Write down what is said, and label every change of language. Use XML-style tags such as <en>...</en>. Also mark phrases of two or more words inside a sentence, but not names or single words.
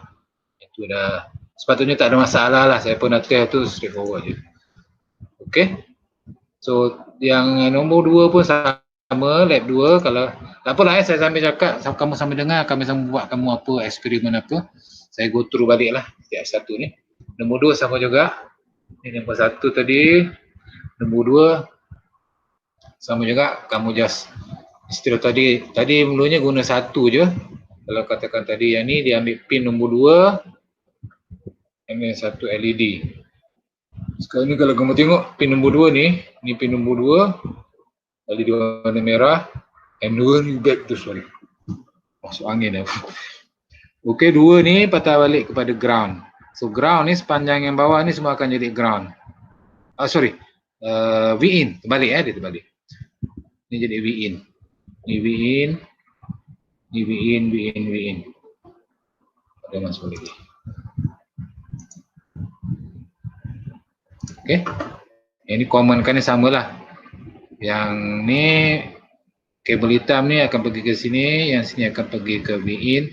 <ms>Itu dah sepatutnya tak ada masalah lah. Saya pun dah test tu straightforward je. Okay. So yang nombor 2 pun sama, lab 2. Kalau tak apalah saya sambil cakap, kamu sambil dengar, kami sambil buat kamu apa, eksperimen apa. Saya go through balik lah setiap satu ni. Nombor 2 sama juga. Ini nombor 1 tadi. Nombor 2 sama juga, kamu just istilah tadi mulanya guna 1 je. Kalau katakan tadi yang ni dia ambil pin nombor 2, ambil 1 LED. Sekarang ni kalau kamu tengok pin nombor 2 ni pin nombor 2, LED warna merah, M2 ni</ms> <en>back to sorry.</en> <ms>Masuk angin dah. Okey, 2 ni patah balik kepada ground. So ground ni sepanjang yang bawah ni semua akan jadi ground. V-in, terbalik dia terbalik. Ni jadi V-in. Ni V-in. Ni V-in. Ada masuk lagi. Okey. Yang ni common kan ni samalah. Yang ni kabel hitam ni akan pergi ke sini, yang sini akan pergi ke V-in.</ms>